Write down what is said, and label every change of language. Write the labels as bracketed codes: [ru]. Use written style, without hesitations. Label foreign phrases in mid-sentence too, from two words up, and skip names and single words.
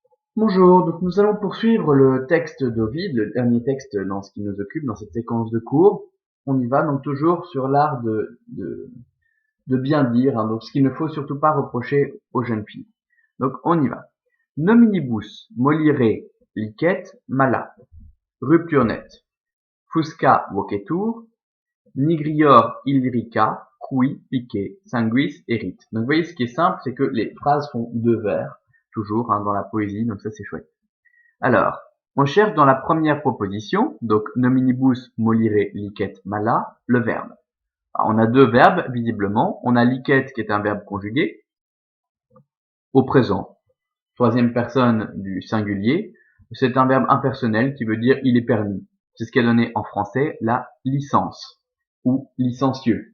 [fr] Bonjour, donc nous allons poursuivre le texte d'Ovide, le dernier texte dans ce qui nous occupe dans cette séquence de cours. On y va donc toujours sur l'art de bien dire, hein, donc ce qu'il ne faut surtout pas reprocher aux jeunes filles. Donc on y va. [la] Nominibus molire licet mala, [fr] rupture nette, [la] fusca vocetur, nigrior illirica, cui pique, sanguis erit. [fr] Donc vous voyez, ce qui est simple, c'est que les phrases font deux vers, toujours, hein, dans la poésie, donc ça c'est chouette. Alors, on cherche dans la première proposition, donc [la] nominibus molire licet mala, [fr] le verbe. Alors, on a deux verbes, visiblement. On a licet qui est un verbe conjugué au présent, troisième personne du singulier. C'est un verbe impersonnel qui veut dire il est permis. C'est ce qui est donné en français la licence ou licencieux.